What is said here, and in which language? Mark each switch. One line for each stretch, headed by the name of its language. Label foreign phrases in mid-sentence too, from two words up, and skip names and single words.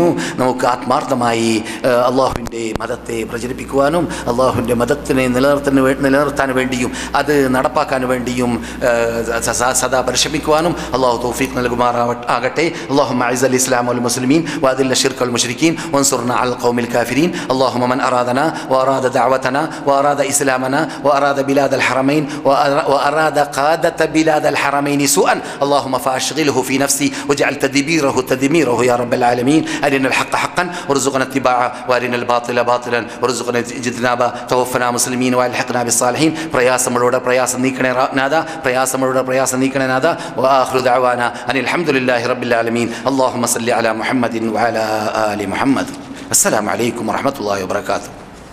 Malayalam: നമുക്ക് ആത്മാർത്ഥമായി അള്ളാഹുവിൻ്റെ മതത്തെ പ്രചരിപ്പിക്കുവാനും അള്ളാഹുവിൻ്റെ മതത്തിനെ നിലനിർത്താൻ വേണ്ടിയും അത് നടപ്പാക്കാൻ വേണ്ടിയും സദാ പരിശ്രമിക്കുവാനും അള്ളാഹു തൗഫീഖ് നൽകുമാറാകട്ടെ.
Arabic: اللهم أعز الإسلام والمسلمين وأذل الشرك والمشركين وانصرنا على القوم الكافرين. اللهم من أرادنا وأراد دعوتنا وأراد إسلامنا وأراد بلاد الحرمين وأراد قادة بلاد الحرمين سوءا اللهم فأشغله في نفسي واجعل تدميره يا رب العالمين. أرنا الحق حقا وارزقنا اتباعه وأرنا الباطل باطلا وارزقنا اجتنابه. توفنا مسلمين والحقنا بالصالحين.
Malayalam: പ്രയാസങ്ങളോടെ പ്രയാസം നീക്കണേ നാഥ.
Arabic: وآخر دعوانا أن الحمد لله رب العالمين. اللهم صل على محمد وعلى آل محمد. السلام عليكم ورحمة الله وبركاته.